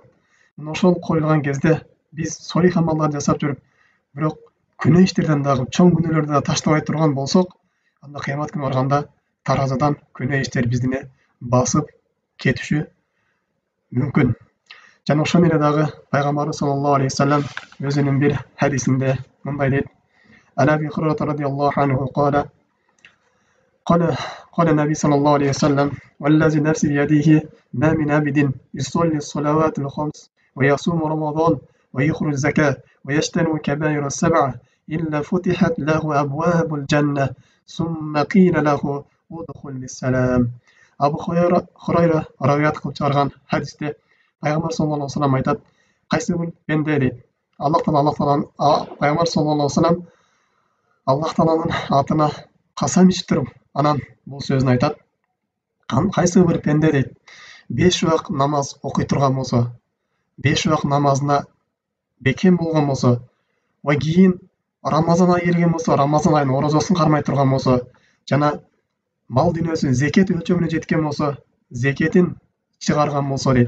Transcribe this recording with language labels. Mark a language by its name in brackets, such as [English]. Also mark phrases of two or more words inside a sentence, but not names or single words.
[Kyrgyz] Ошол коюлган кезде биз солих амалдарды жасап жүрүп, бирок күнөө иштерден дагы чоң күнөөлөрдү да таштабай турган болсок, анда кыямат күнү барганда таразадан күнөө иштер биздине басып кетиши мүмкүн. Жана ошону эле дагы пайгамбарыбыз [Arabic] صلى الله عليه وسلم [Kyrgyz] өзүнүн бир хадисинде мындай дейт: [Arabic] عن أبي هريرة رضي الله عنه قال النبي صلى الله عليه وسلم والذي نفسي بيده ما من عبد يصلي الصلوات الخمس ويصوم رمضان ويخرج الزكاة ويجتنب كبائر السبعة إلا فتحت له أبواب الجنة ثم قيل له ادخل بالسلام. [Kyrgyz] Абу Хурайра равият кылып чыгарган хадисте пайгамбар [Arabic] صلى الله عليه وسلم [Kyrgyz] айтат: кайсы бир пенде дейт, пайгамбар саллаллаху [Arabic] عليه وسلم [Kyrgyz] Аллах Тааланын атына касам ичип туруп, анан бул сөзүн айтат: кайсы бир пенде дейт, 5 убак намаз окуй турган болсо, 5 убак намазына бекем болгон болсо, ва кийин Рамазан айы келген болсо, Рамазан айынын орозосун кармай турган болсо, жана мал дүйнөсүн зекет өлчөмүнө жеткен болсо, зекетин чыгарган болсо дейт.